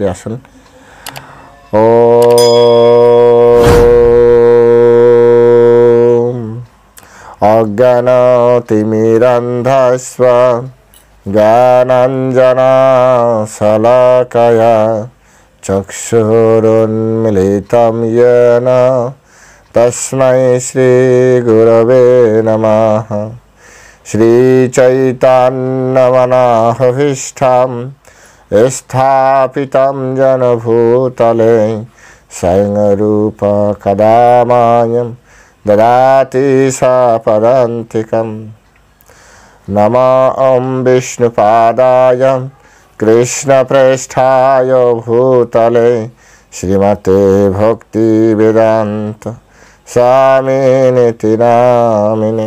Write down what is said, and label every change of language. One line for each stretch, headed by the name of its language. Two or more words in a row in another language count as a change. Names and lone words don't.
Sanskrit: আসুন। ও অজ্ঞানতিমিরান্ধস্ব জ্ঞানাঞ্জনশলাকয়া চক্ষুরুন্মিলিतं येन তস্मै শ্রীগুরবে নমঃ। শ্রীচৈতন্যমনঃভীষ্টং স্থাপিतं येन ভূতলে স্বয়ং রূপ কদা মह्यं ददाति सापदान्तिकं। नमो ॐ विष्णुपादाय कृष्णप्रेष्ठाय भूतले श्रीमते भक्तिवेदान्त स्वामिनिति नामिने।